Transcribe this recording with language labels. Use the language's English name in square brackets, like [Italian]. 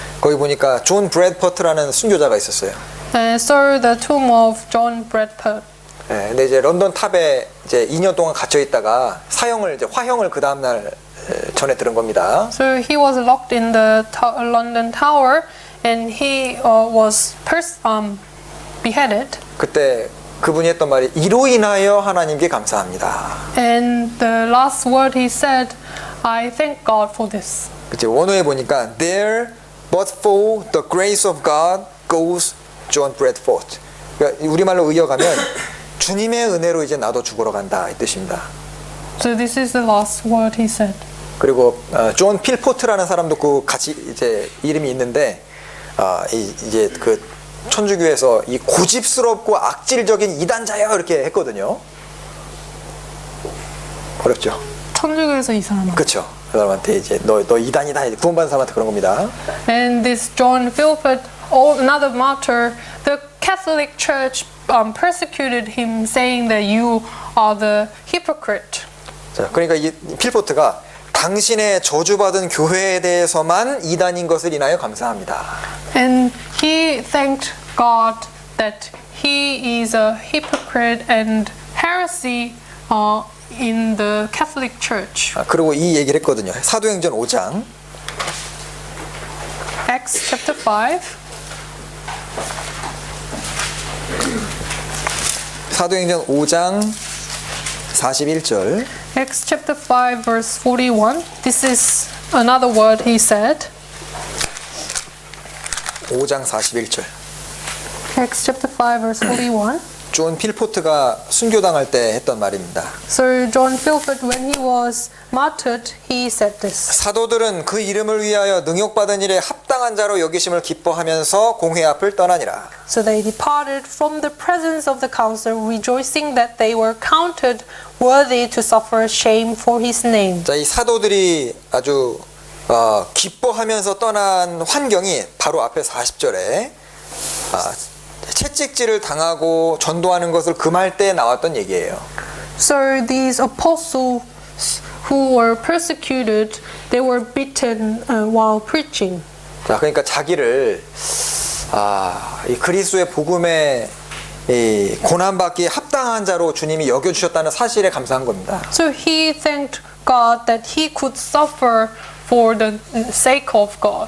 [Korean] 거기 보니까 존 브래드퍼트라는 순교자가 있었어요. [English] And so the tomb of John Bradford. [Korean] 네, 근데 이제 런던 탑에 이제 2년 동안 갇혀 있다가 화형을 그 다음 날 전에 들은 겁니다. [English] So he was locked in the London Tower, and he was beheaded. [Korean] 그때 그분이 했던 말이 이로 인하여 하나님께 감사합니다. [English] And the last word he said, I thank God for this. [Korean] 그치, 원어에 보니까 [English] There but for the grace of God goes John Bradford. [Korean] 그러니까 우리말로 이어가면 주님의 은혜로 이제 나도 죽으러 간다 이 뜻입니다. [English] So this is the last word he said. [Korean] 그리고 존 필포트라는 사람도 그 같이 이제 이름이 있는데 이제 그 천주교에서 이 고집스럽고 악질적인 이단자요 이렇게 했거든요. 어렵죠. 천주교에서 이 사람. 그렇죠. 그 사람한테 이제 너 이단이다 구원받은 사람한테 그런 겁니다. [English] And this John Philpott, another martyr, the Catholic Church persecuted him, saying that you are the hypocrite. [Korean] 자, 그러니까 이 필포트가 당신의 저주받은 교회에 대해서만 이단인 것을 인하여 감사합니다. [English] And he thanked God that he is a hypocrite and heresy in the Catholic Church. [Korean] 그리고 이 얘기를 했거든요. 사도행전 5장. [English] Acts chapter 5. [Korean] 사도행전 5장 41절. [English] Acts chapter 5 verse 41. This is another word he said. [Korean] 5장 41절. [English] Acts chapter 5 verse 41. [Korean] 존 필포트가 순교당할 때 했던 말입니다. [English] So John Philpott, when he was martyred, he said this. [Korean] 사도들은 그 이름을 위하여 능욕받은 일에 합당한 자로 여기심을 기뻐하면서 공회 앞을 떠나니라. [English] So they departed from the presence of the council, rejoicing that they were counted worthy to suffer shame for his name. [Korean] 자, 이 사도들이 아주 기뻐하면서 떠난 환경이 바로 앞에 40절에 채찍질을 당하고 전도하는 것을 금할 때 나왔던 얘기예요. [English] So these apostles who were persecuted, they were beaten while preaching. [Korean] 자, 그러니까 자기를 이 그리스도의 복음에 이 고난받기에 합당한 자로 주님이 여겨주셨다는 사실에 감사한 겁니다. [English] So he thanked God that he could suffer for the sake of God.